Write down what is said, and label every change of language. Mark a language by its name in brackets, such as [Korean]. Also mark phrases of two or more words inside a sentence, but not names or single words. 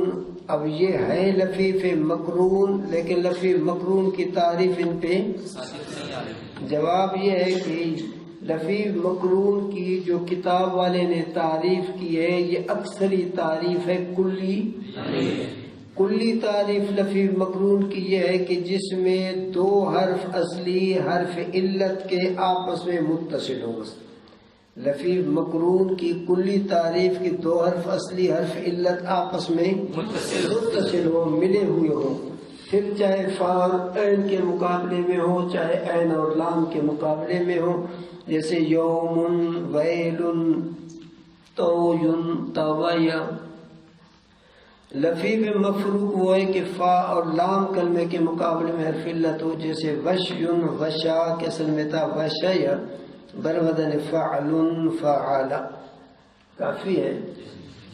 [Urdu] اب یہ ہے لفیف مقرون، لیکن لفیف مقرون کی تعریف ان پہ جواب یہ ہے کہ لفیف مقرون کی جو کتاب والے نے تعریف کی ہے یہ اکثری تعریف ہے، کلی تعریف لفیف مقرون کی یہ ہے کہ جس میں دو حرف اصلی حرف علت کے آپس میں متصل ہوں۔ لفیف مقرون کی کلی تعریف کی دو حرف اصلی حرف علت آپس میں متصل ہو، ملے ہوئے ہوں، پھر چاہے فا اور عین کے مقابلے میں ہو، چاہے عین اور لام کے مقابلے میں ہو، جیسے یوم، ویل، طوی، طوی۔ لفیف مفروق وہ ہے کہ فا اور لام کلمے کے مقابلے میں حرف علت ہو، جیسے وشیٌ، وشا کے اصل میں تھا وشیا، بر وزن فعل، فعل۔ کافی ہے۔